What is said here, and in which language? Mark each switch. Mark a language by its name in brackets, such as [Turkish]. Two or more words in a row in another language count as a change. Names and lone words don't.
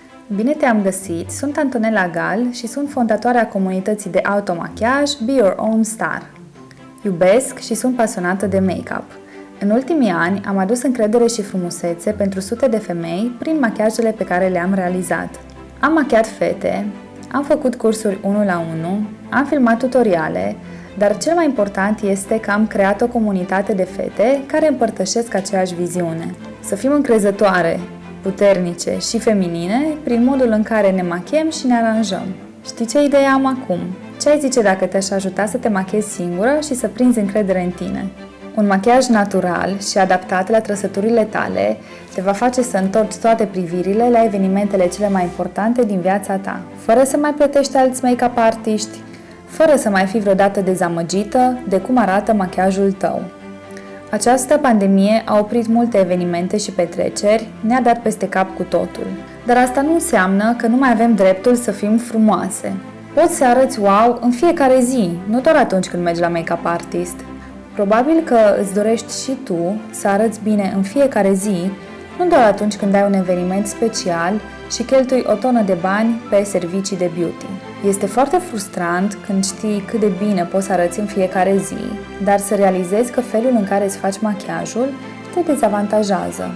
[Romanian] Bine te-am găsit! Sunt Antonella Gal și sunt fondatoarea comunității de automachiaj Be Your Own Star. Iubesc și sunt pasionată de make-up. În ultimii ani am adus încredere și frumusețe pentru sute de femei prin machiajele pe care le-am realizat. Am machiat fete, am făcut cursuri 1 la 1, am filmat tutoriale, dar cel mai important este că am creat o comunitate de fete care împărtășesc aceeași viziune. Să fim încrezătoare, puternice și feminine prin modul în care ne machiem și ne aranjăm. Știi ce idee am acum? Ce ai zice dacă te-aș ajuta să te machiezi singură și să prinzi încredere în tine? Un machiaj natural și adaptat la trăsăturile tale te va face să întorci toate privirile la evenimentele cele mai importante din viața ta, fără să mai plătești alți [English] make-up artiști, [Romanian] fără să mai fii vreodată dezamăgită de cum arată machiajul tău. Această pandemie a oprit multe evenimente și petreceri, ne-a dat peste cap cu totul. Dar asta nu înseamnă că nu mai avem dreptul să fim frumoase. Poți să arăți wow în fiecare zi, nu doar atunci când mergi la [English] make-up artist. [Romanian] Probabil că îți dorești și tu să arăți bine în fiecare zi, nu doar atunci când ai un eveniment special și cheltui o tonă de bani pe servicii de beauty. Este foarte frustrant când știi cât de bine poți să arăți în fiecare zi, dar să realizezi că felul în care îți faci machiajul te dezavantajează.